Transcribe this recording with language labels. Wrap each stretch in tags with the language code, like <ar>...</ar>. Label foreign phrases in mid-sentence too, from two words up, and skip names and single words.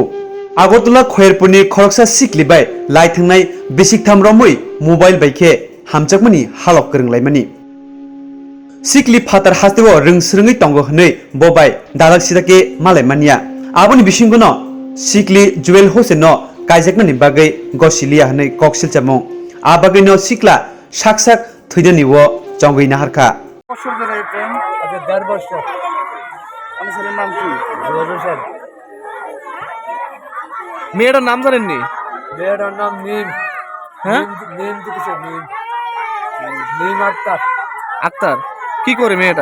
<trp>आगरतला खयरपुरनि खरकसा सिक्लिबाय लाइथांनाय बिसिकथाम रमै मोबाइल बाइखे हामजाकमनि हालक गोरोंलायमानि सिक्लि फातार हास्तेव रोंस्रोङै तंगो हनै बबाय दालाक सिदाके मालाय मानिया आबनि बिसिंगनो सिक्लि जुवेल हुसैन न काइजेकनानि बागै गसिलिया हनै कक्सिल चामं आ बागैनो सिक्ला साक थैदनिवो जंगैना हारखा</trp> <bn>বছর ধরে এই প্রেম আচ্ছা ১.৫ বছর আমার ছেলের নাম কি হোসেন মেয়েটার নাম জানেননি মেয়েটার নাম নিম হ্যাঁ নিম দিতেছে নিম নিম আক্তার আক্তার কি করে মেয়েটা</bn>